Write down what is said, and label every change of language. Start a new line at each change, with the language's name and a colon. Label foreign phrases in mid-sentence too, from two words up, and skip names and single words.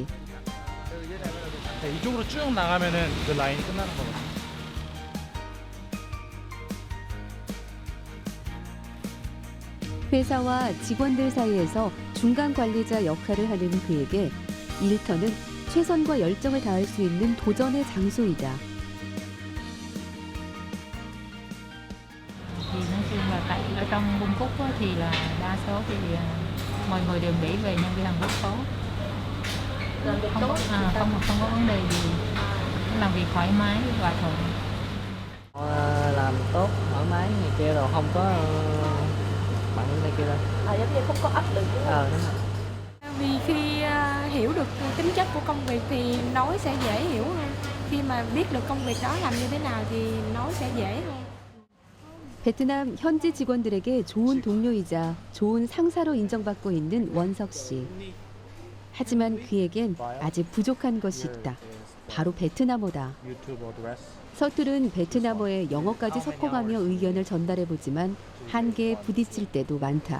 Korean: 네, 이쪽으로 쭉 나가면은 그 라인 끝나는 거거든요. 회사와 직원들 사이에서 중간 관리자 역할을 하는 그에게 일터는 최선과 열정을 다할 수 있는 도전의 장소이다.
Vietnamese: Thì nói chung là tại ở trong Bung Cúc á, thì là đa số thì mọi người đều nghĩ về nhân viên làm việc tốt, không có vấn đề gì, làm việc thoải mái và thuận. Làm tốt thoải mái này kia rồi không có bận này kia đâu. Giống như không có áp lực đúng không? Đúng rồi. Vì khi hiểu được tính chất của công việc thì nói sẽ dễ hiểu hơn. Khi mà biết được công việc đó làm như thế nào thì nói sẽ dễ hơn.
Korean: 베트남 현지 직원들에게 좋은 동료이자 좋은 상사로 인정받고 있는 원석 씨. 하지만 그에겐 아직 부족한 것이 있다. 바로 베트남어다. 서투른 베트남어에 영어까지 섞어가며 의견을 전달해보지만 한계에 부딪힐 때도 많다.